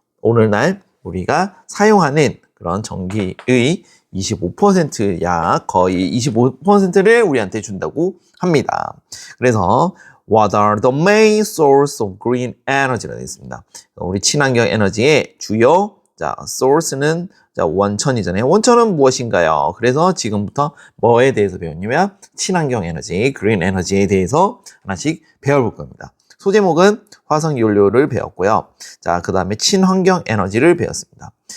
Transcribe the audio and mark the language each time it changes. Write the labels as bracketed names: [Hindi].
[Korean] 오늘날 우리가 사용하는 그런 전기의 25%야 거의 25%를 우리한테 준다고 합니다. [English] 그래서 What are the main source of green energy [Korean] 라고 되어 있습니다. 우리 친환경 에너지의 주요 source는 원천이잖아요. 원천은 무엇인가요? 그래서 지금부터 뭐에 대해서 배웠냐면 친환경 에너지, green 에너지에 대해서 하나씩 배워볼 겁니다. 소제목은 화석연료를 배웠고요. 자, 그 다음에 친환경 에너지를 배웠습니다.